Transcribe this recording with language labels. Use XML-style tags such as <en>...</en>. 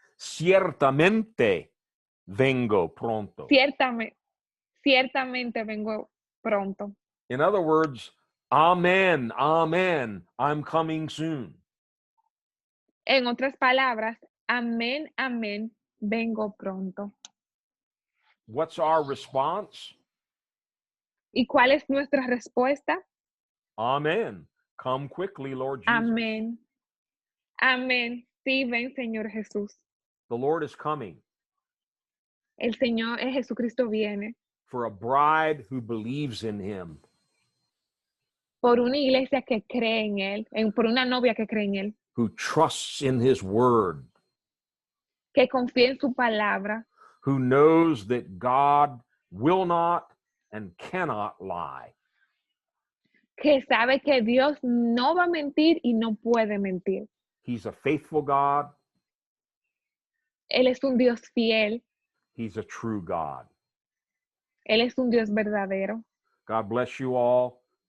<es>Ciertamente vengo pronto. Ciertamente vengo pronto.</es> <en>In other words, amen, amen, I'm coming soon.</en> <es>En otras palabras, amén, amén, vengo pronto.</es> <en>What's our response?</en> <es>¿Y cuál es nuestra respuesta?</es> <en>Amen. Come quickly, Lord Jesus.</en> <es>Amén. Amén. Sí, ven, Señor Jesús.</es> <en>The Lord is coming</en> <es>El Señor Jesucristo viene</es> <en>for a bride who believes in him.</en> <es>por una iglesia que cree en Él, por una novia que cree en Él,</es> <en>Who trusts in his word,</en> <es>que confía en su palabra,</es> <en>who knows that God will not and cannot lie.</en> <es>que sabe que Dios no va a mentir y no puede mentir.</es> <en>He's a faithful God.</en> <es>Él es un Dios fiel.</es> <en>He's a true God.</en> <es>Él es un Dios verdadero.</es> <en>God bless you all.</en>